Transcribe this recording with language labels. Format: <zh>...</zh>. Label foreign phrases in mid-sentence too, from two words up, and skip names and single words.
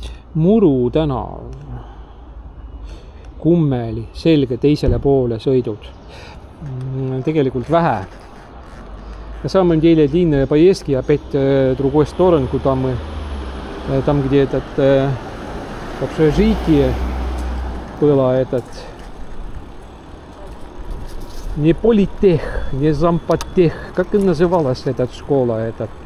<et>Muru tänav. Kummeli, selge teisele poole sõidud. Tegelikult vähe.</et> <ru>На самом деле длинные поездки опять в другой сторону, куда мы, там где этот общежитие было, этот не политех, не зампотех, как и называлась эта школа, этот</ru>